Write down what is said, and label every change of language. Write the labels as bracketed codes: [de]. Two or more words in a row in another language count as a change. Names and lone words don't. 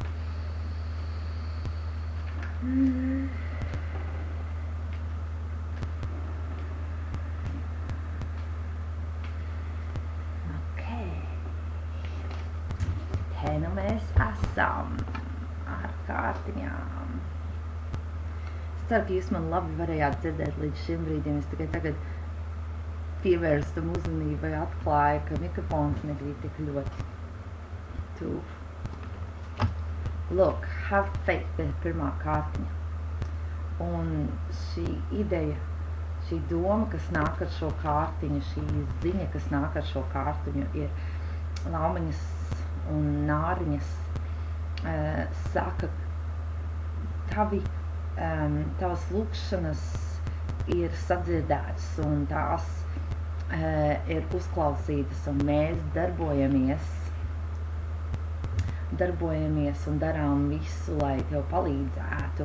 [lv] Te nu mēs esam ar kārtiņām. Es ceru, ka jūs man labi varējāt dzirdēt līdz šim brīdim. Es tikai tagad pievērstu tam uzmanību vai atklāju, ka mikrofons negrib tik ļoti tuvu. Look, have faith ir pirmā kārtiņa. Un šī ideja, šī doma, kas nāk ar šo kārtiņu, šī ziņa, kas nāk ar šo kārtiņu, ir laumiņas un nāriņas saka, tavas lūkšanas ir sadzirdētas un tās ir uzklausītas, un mēs darbojamies un darām visu, lai tev palīdzētu.